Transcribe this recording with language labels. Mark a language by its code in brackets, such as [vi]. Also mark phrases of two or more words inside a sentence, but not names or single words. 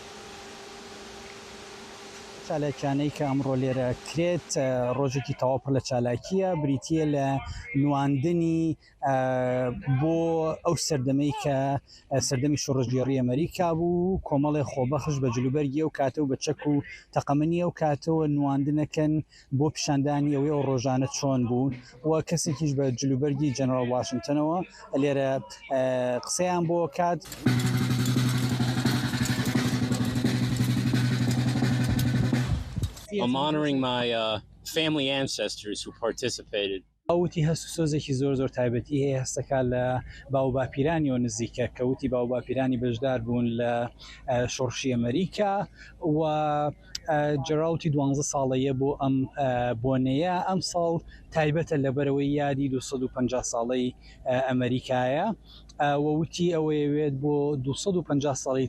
[ckb] چالاکیانەی کە ئەمڕۆ لێرە کرێت ڕۆژێکی تەواو پڕ لە چالاکیە، بریتیە لە نواندنی بۆ ئەو سەردەمەی کە سەردەمی شۆڕژگێڕی ئەمریکا بوو. کۆمەڵی خۆبەخش بە جلوبەرگی ئەو کاتە و بە چەک و تەقەمەنی ئەو کاتەوە نواندنەکەن بۆ پیشاندانی ئەوەی ئەو ڕۆژانە چۆن بوون و کەسێکیش بە جلوبەرگی جەنەرال واشنگتنەوە لێرە قسەیان بۆ کات. [en] I'm honoring my family ancestors who participated. [ckb] ئەوتی هەست و سۆزێکی زۆر تایبەتی هەیە هەستەکە لە باو باپیرانیەوە نزیکە کەوتی باو باپیرانی بەشدار بوون لە شۆڕشی ئەمریکا و جەراوتی 12 ساڵەیە بۆ ئەم بۆنەیە. ئەم ساڵ تایبەتە لەبەرەوەی یادی 250 ساڵەی ئەمریکایە ووتی ئەوەیەوێت بۆ 250 ساڵی